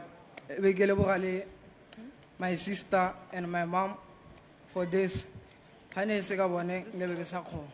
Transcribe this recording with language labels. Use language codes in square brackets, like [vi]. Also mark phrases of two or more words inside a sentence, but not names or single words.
[nso] Be ke leboga le [en] my sister and my mom for this. [nso] Ha ne se ka bone le be ke sa kgona.